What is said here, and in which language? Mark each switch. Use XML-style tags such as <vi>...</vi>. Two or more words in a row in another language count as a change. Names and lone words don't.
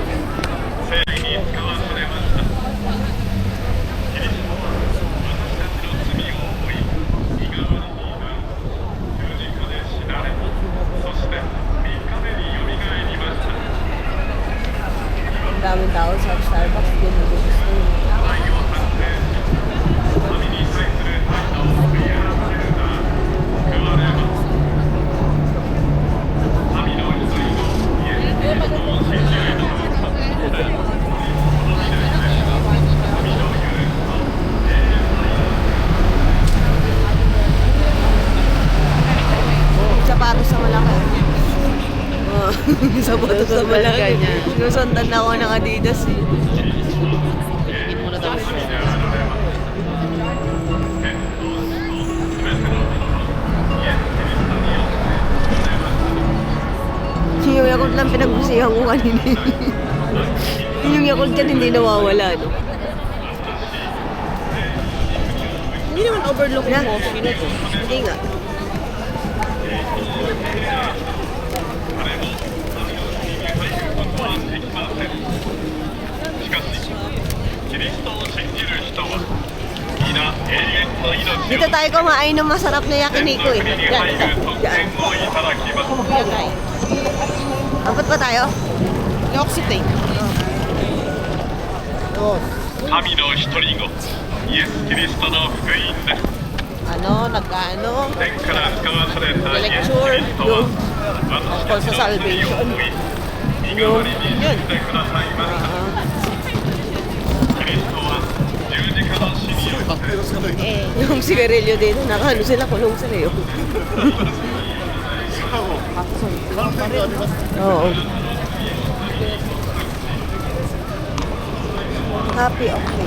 <ja>聖に使わされました。キリストは私たちの罪を負い、身代わりになり、十字架で死なれ、そして3日目によみがえりました。</ja> <tl>Ang daming tao sa Starbucks. Hindi mo gusto.</tl> <ja>愛を反省し、神に対する態度を悔い改めるなら救われます。神の一人子イエス・キリストを信じる人をそしてこの時代で神の許しと永遠の</ja> <tl>Sapatos sa malaki. Oh, sapatos sa malaki. Sinusundan na ako ng Adidas eh. Tingin mo na daw siya. Yung Yakult lang pinagbusihan ko kanina. Yung Yakult dyan hindi nawawala, no? Hindi naman overlook Na? yung coffee na to. Hindi nga.</tl> <ja>しかし、キリストを信じる人は皆永遠の命を</ja> <tl>Dito tayo kumain ng masarap na yakiniko eh.</tl> <ja>天の国に</ja> <tl>Yan,</tl> <ja>入</ja> <tl>ito.</tl> <ja>る特</ja> <tl>Yan.</tl> <ja>権をいただきます。</ja> <tl>Yan ay. Apat pa tayo? Oxitane. Yun.</tl> <ja>神の一人子イエス・キリストの福音です。</ja> <tl>Ano, nagkaano?</tl> <ja>天から使わされたイエス・キ Lecture リストは私たちの罪を負い、身代わりに死んでくださいました。キリストは十字架の死によって</ja> <tl>Yung sigarilyo dito, nakaano sila, kulong sila yun. Oo.</tl> <en>Happy, okay.</en>